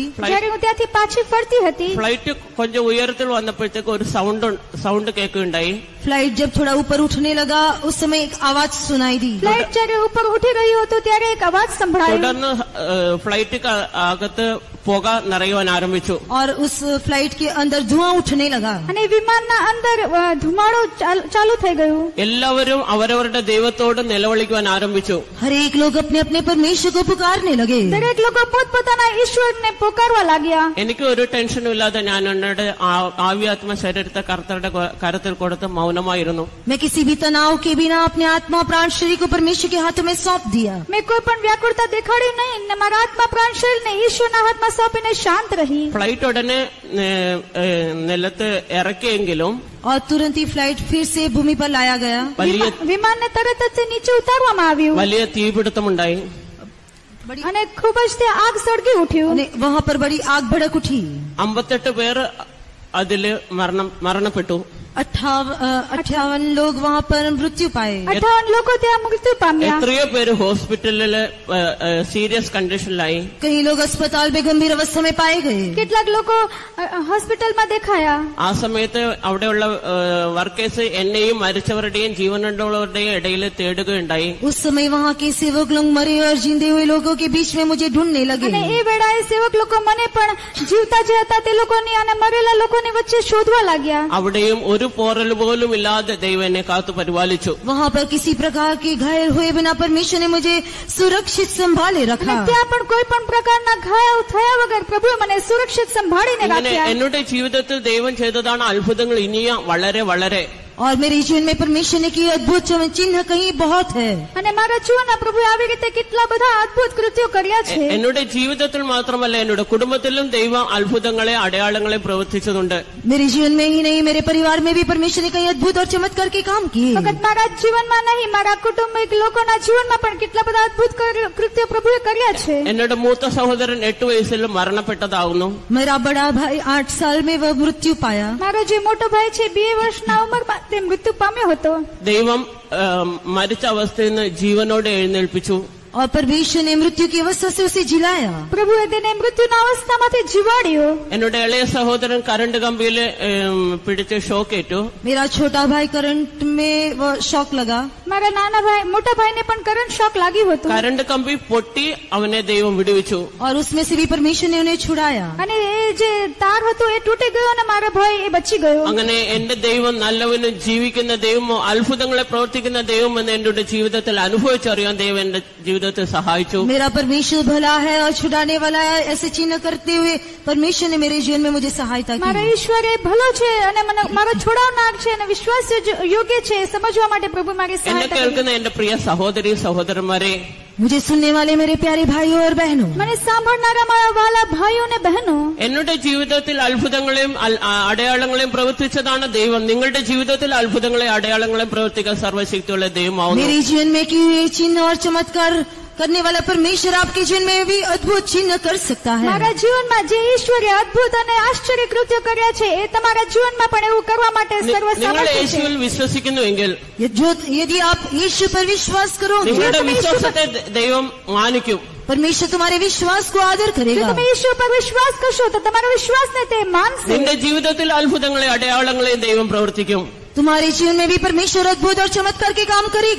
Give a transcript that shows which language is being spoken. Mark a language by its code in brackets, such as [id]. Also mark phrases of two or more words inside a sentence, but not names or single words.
[gu] જ્યારે હું ત્યાંથી પાછી ફરતી હતી, [ml] ഫ്ലൈറ്റ് കൊഞ്ചം ഉയരത്തിൽ വന്നപ്പോഴത്തേക്ക് ഒരു സൗണ്ട് കേൾക്കുകയുണ്ടായി. [hi] फ्लाइट जब थोड़ा ऊपर उठने लगा उस समय एक आवाज सुनाई दी. [gu] ફ્લાઇટ જ્યારે ઉપર ઉઠી રહ્યું હતું ત્યારે એક અવાજ સંભળાયો [ml] തുടർന്ന് ഫ്ലൈറ്റ് അകത്ത് പുക നിറയുവാൻ ആരംഭിച്ചു. [hi] और उस फ्लाइट के अंदर धुआं उठने लगा. [gu] અને વિમાનના અંદર ધુમાડો ચાલુ થઈ ગયું. [ml] എല്ലാവരും അവരവരുടെ ദൈവത്തോട് നിലവിളിക്കുവാൻ ആരംഭിച്ചു. [hi] हर एक लोग अपने अपने परमेश्वर को पुकारने लगे. [gu] દરેક લોકો પોતપોતાના ઈશ્વરને પોકારવા लाग्યા. [ml] എനിക്ക് ഒരു ടെൻഷനും ഇല്ലാതെ ഞാൻ എന്നോട് ആവ്യാത്മ ശരീരത്തെ കർത്തരുടെ കരത്തിൽ കൊടുത്ത് മൗനമായിരുന്നു. [hi] मैं किसी भी तनाव के बिना अपने आत्मा प्राण शरीर को परमेश्वर के हाथों में सौंप दिया. [gu] મેં કોઈ પણ વ્યાકુળતા દેખાડી નહીં ને મારા આત્મા પ્રાણ શરીરને ઈશ્વરના હાથમાં સોંપીને શાંત રહી. [ml] ഫ്ലൈറ്റ് ഉടനെ നിലത്ത് ഇറക്കിയെങ്കിലും [hi] और तुरंत ही फ्लाइट फिर से भूमि पर लाया गया. [gu] વિમાનને તરત જ નીચે ઉતારવામાં આવ્યું [ml] വലിയ തീപിടുത്തമുണ്ടായി. [gu] અને ખૂબ જ તે આગ સળગી ઉઠ્યું. [hi] वहाँ पर बड़ी आग भड़क उठी. [ml] 58 പേർ അതില് മരണപ്പെട്ടു. [hi] 58 लोग वहाँ पर मृत्यु पाए. [gu] 58 લોકો ત્યાં મૃત્યુ પામ્યા. [ml] എത്രയോ പേര് ഹോസ്പിറ്റലില് [en] serious condition. [hi] कई लोग अस्पताल में गंभीर अवस्था में पाए गए. [gu] કેટલાક લોકો હોસ્પિટલમાં દેખાયા. [ml] ആ സമയത്ത് അവിടെയുള്ള വർക്കേഴ്സ് എന്നെയും മരിച്ചവരുടെയും ജീവനുള്ളവരുടെയും ഇടയിൽ തേടുകയുണ്ടായി. [hi] उस समय वहाँ के सेवक लोग मरे और जिंदे हुए लोगों के बीच में मुझे ढूंढने लगे. [gu] અને એ વેળાએ સેવક લોકો મને પણ જીવતા જે હતા તે લોકોની અને મરેલા લોકોની વચ્ચે શોધવા लाग्યા. [ml] അവിടെയും ഒരു പോറൽ പോലും ഇല്ലാതെ ദൈവം എന്നെ കാത്തു പരിപാലിച്ചു. [hi] वहाँ पर किसी प्रकार के घायल हुए बिना परमेश्वर ने मुझे सुरक्षित संभाले रखा. [gu] ત્યાં પણ કોઈ પણ પ્રકારના ઘાયલ થયા વગર પ્રભુએ મને સુરક્ષિત સંભાળીને રાખ્યા. [ml] എന്നുടെ ജീവിതത്തിൽ ദൈവം ചെയ്തതാണ് അത്ഭുതങ്ങൾ ഇനിയും വളരെ വളരെ. [hi] और मेरे जीवन में परमेश्वर ने किए अद्भुत चिन्ह कहीं बहुत है. [gu] અને મારા જીવનમાં પ્રભુએ આવી રીતે કેટલા બધા અદ્ભુત કૃત્યો કર્યા છે. [ml] എന്നുടെ ജീവിതത്തിൽ മാത്രമല്ല എന്നുടെ കുടുംബത്തിലും ദൈവം അത്ഭുതങ്ങളെ അടയാളങ്ങളെ പ്രവർത്തിച്ചതുണ്ട്. [hi] मेरे जीवन में ही नहीं, मेरे परिवार में भी परमेश्वर ने कई अद्भुत और चमत्कार के काम किए. [gu] ફક્ત મારા જીવનમાં નહીં, મારા કુટુંબિક લોકોના જીવનમાં પણ કેટલા બધા અદ્ભુત કૃત્યો પ્રભુએ કર્યા છે. [ml] എന്നുടെ മൂത്ത സഹോദരൻ 8 വയസ്സിൽ മരണപ്പെട്ടതാവുന്നു. [hi] मेरा बड़ा भाई 8 साल में वह मृत्यु पाया. [gu] મારો જે મોટો ભાઈ છે 2 વર્ષના ઉંમરમાં તે મૃત્યુ પામ્યો હતો. [ml] ദൈവം മരിച്ച അവസ്ഥയിൽ നിന്ന് ജീവനോടെ എഴുന്നേൽപ്പിച്ചു. [hi] और परमेश्वर ने मृत्यु की अवस्था से उसे जिलाया. [gu] પ્રભુએ તેને મૃત્યુના અવસ્થામાંથી જીવાડ્યો. [ml] എന്നുടെ ഇളയ സഹോദരൻ കറണ്ട് കമ്പിയിൽ പിടിച്ച് ഷോക്കേറ്റു. [hi] मेरा छोटा भाई करंट में वो शॉक लगा. [gu] મારા નાના ભાઈ મોટા ભાઈને પણ [en] current shock [gu] લાગ્યું હતું. [ml] കറണ്ട് കമ്പി പൊട്ടി അവനെ ദൈവം വിടുവിച്ചു. [hi] और उसमें से भी परमेश्वर ने उन्हें छुड़ाया. [gu] અને એ જે તાર હતો એ તૂટી ગયો અને મારો ભાઈ એ બચી ગયો. [ml] അങ്ങനെ എന്റെ ദൈവം നല്ലവനും ജീവിക്കുന്ന ദൈവമോ അത്ഭുതങ്ങളെ പ്രവർത്തിക്കുന്ന ദൈവം എന്ന് എന്റെ ജീവിതത്തിൽ അനുഭവിച്ചറിയാൻ ദൈവം എന്റെ ജീവിതത്തിൽ സഹായിച്ചു. [hi] मेरा परमेश्वर भला है और छुड़ाने वाला है, ऐसे चिन्ह करते हुए परमेश्वर ने मेरे जीवन में मुझे सहायता की. [gu] મારો ઈશ્વર એ ભલો છે અને મને મારો છોડાવનાર છે અને વિશ્વાસ યોગ્ય છે સમજવા માટે પ્રભુ મારી [ml] എന്നെ [gu] સહાયતા કરી. [ml] കേൾക്കുന്ന എന്റെ പ്രിയ സഹോദരി സഹോദരന്മാരെ, [hi] मुझे सुनने वाले मेरे प्यारे भाइयों और बहनों, [gu] મને સાંભળનારા મારા વાલા ભાઈઓ અને બહેનો, [ml] എന്നുടെ ജീവിതത്തിൽ അത്ഭുതങ്ങളെയും അടയാളങ്ങളെയും പ്രവർത്തിച്ചതാണ് ദൈവം. നിങ്ങളുടെ ജീവിതത്തിൽ അത്ഭുതങ്ങളെയും അടയാളങ്ങളെയും പ്രവർത്തിക്കാൻ സർവശക്തിയുള്ള ദൈവമാവുന്നു. [hi] मेरे जीवन में किए हुए चिन्ह और चमत्कार करने वाला परमेश्वर आपके जीवन में भी अद्भुत चिन्ह कर सकता है. [gu] મારા જીવનમાં જે ઈશ્વરે અદ્ભુત અને આશ્ચર્ય કૃત્યો કર્યા છે એ તમારા જીવનમાં પણ એવું કરવા માટે [ml] നിങ്ങൾ [gu] સર્વસમર્થ છે. [ml] യേശുവിൽ വിശ്വസിക്കുന്നുവെങ്കിൽ [hi] यदि आप ईश्वर पर विश्वास करोगे, [ml] നിങ്ങളുടെ വിശ്വാസത്തെ ദൈവം മാനിക്കും. [hi] परमेश्वर तुम्हारे विश्वास को आदर [gu] જો [hi] करेगा. [gu] તમે ઈશ્વર પર વિશ્વાસ કરશો તો તમારા વિશ્વાસને તે માનશે. [ml] നിന്റെ ജീവിതത്തിൽ അത്ഭുതങ്ങളെ അടയാളങ്ങളെയും ദൈവം പ്രവർത്തിക്കും. [hi] तुम्हारे जीवन में भी परमेश्वर अद्भुत और चमत्कार के काम करेगा.